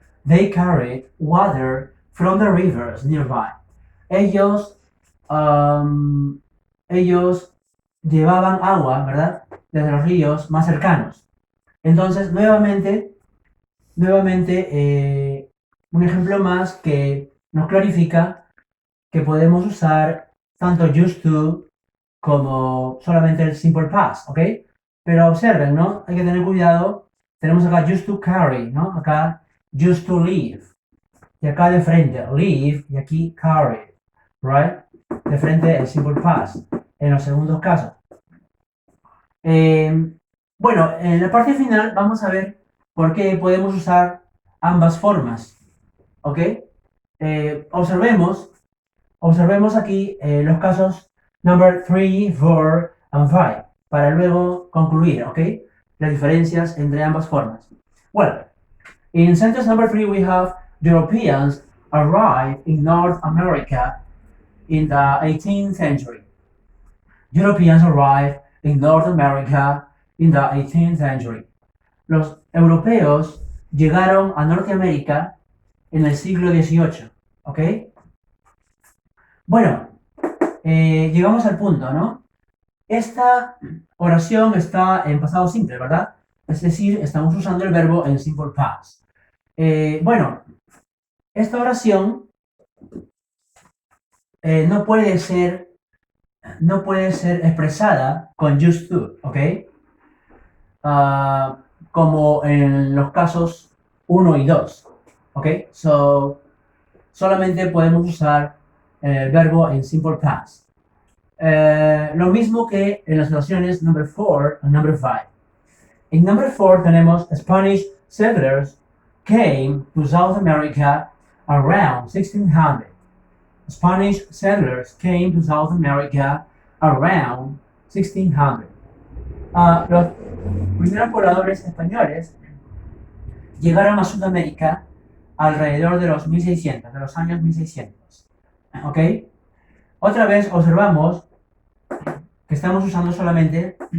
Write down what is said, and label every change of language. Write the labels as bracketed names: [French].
[English] They carry water from the rivers nearby. [Spanish] Ellos llevaban agua, ¿verdad? Desde los ríos más cercanos. Entonces, nuevamente, un ejemplo más que nos clarifica que podemos usar tanto used to como solamente el simple past, ¿ok? Pero observen, ¿no? Hay que tener cuidado. Tenemos acá [English] used to carry, [Spanish] ¿no? Acá [English] used to live. [Spanish] Y acá de frente, live, y aquí carry, right? De frente el simple past, en los segundos casos. Bueno, en la parte final vamos a ver por qué podemos usar ambas formas, ¿ok? Observemos aquí los casos [English] number 3, 4 and 5 [Spanish] para luego concluir, ¿ok? Las diferencias entre ambas formas. [English] Well, in sentence number 3 we have Europeans arrived in North America in the 18th century. Europeans arrived in North America in the 18th century. [Spanish] Los europeos llegaron a Norteamérica en el siglo XVIII, ¿ok? Bueno, llegamos al punto, ¿no? Esta oración está en pasado simple, ¿verdad? Es decir, estamos usando el verbo en simple past. Bueno, esta oración no puede ser expresada con used to, ¿ok? Como en los casos 1 y 2, ¿ok? So, solamente podemos usar el verbo en simple past. Lo mismo que en las oraciones number 4 y number 5. [English] En number 4 tenemos Spanish settlers came to South America around 1600. Spanish settlers came to South America around 1600. [Spanish] Los primeros pobladores españoles llegaron a Sudamérica alrededor de los 1600, de los años 1600. ¿Ok? Otra vez observamos que estamos usando solamente